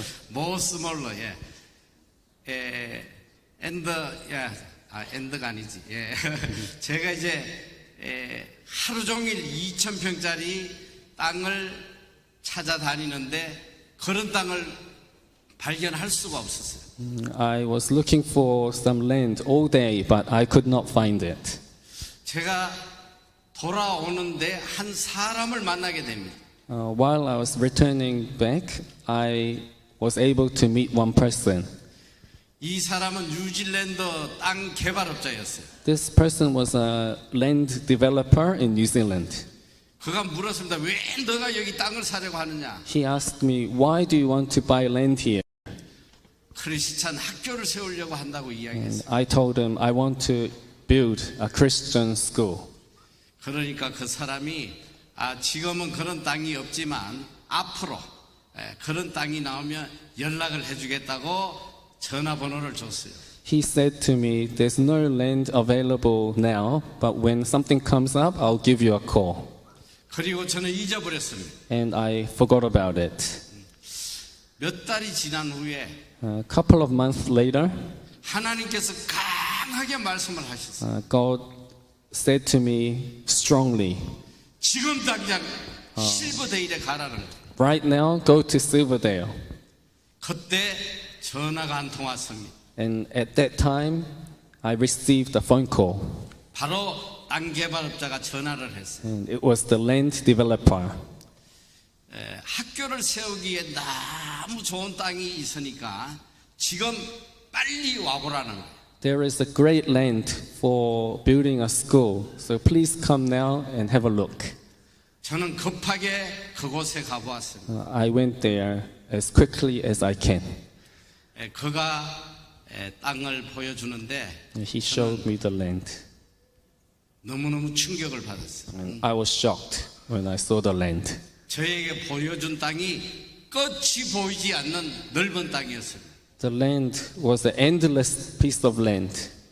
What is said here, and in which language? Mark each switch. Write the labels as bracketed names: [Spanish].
[English] More smaller. 예. [Korean] And and가 아니지. 예. 제가 이제 하루 종일 2,000평짜리 땅을 찾아다니는데 그런 땅을 발견할 수가 없었어요. [English] I was looking for some land all day, but I could not find it. [Korean] 제가 돌아오는데 한 사람을 만나게 됩니다. [English] While I was returning back, I was able to meet one person. [Korean] 이 사람은 뉴질랜드 땅 개발업자였어요. [English] This person was a land developer in New Zealand. [Korean] 그가 물었습니다. 왜 너가 여기 땅을 사려고 하느냐? [English] He asked me, "Why do you want to buy land here?" [Korean] 크리스찬 학교를 세우려고 한다고 [English] And [Korean] 이야기했어요. [English] I told him, "I want to build a Christian school." [Korean] 그러니까 그 사람이 지금은 그런 땅이 없지만 앞으로 그런 땅이 나오면 연락을 해주겠다고 전화번호를 줬어요. [English] He said to me, "There's no land available now, but when something comes up, I'll give you a call." [Korean] 그리고 저는 잊어버렸습니다. [English] And I forgot about it. [Korean] 몇 달이 지난 후에 [English] A couple of months later, [Korean] 하나님께서 강하게 말씀을 하셨어요. [English] God said to me strongly, [Korean] 지금 당장 실버데일에 가라는 거예요. [English] "Right now, go to Silverdale." [Korean] 그때 전화가 한 통 왔습니다. [English] And at that time, I received a phone call. [Korean] 바로 땅 개발업자가 전화를 했어요. [English] And it was the land developer. [Korean] 학교를 세우기에 너무 좋은 땅이 있으니까 지금 빨리 와보라는 거예요. [English] There is a great land for building a school, so please come now and have a look. [Korean] 저는 급하게 그곳에 가보았습니다. [English] I went there as quickly as I can. [Korean] 그가 땅을 보여주는데 [English] And he showed me the land. [Korean] 너무너무 충격을 받았어요. [English] And I was shocked when I saw the land. [Korean] 저에게 보여준 땅이 끝이 보이지 않는 넓은 땅이었어요. [English] The land was an endless piece of land.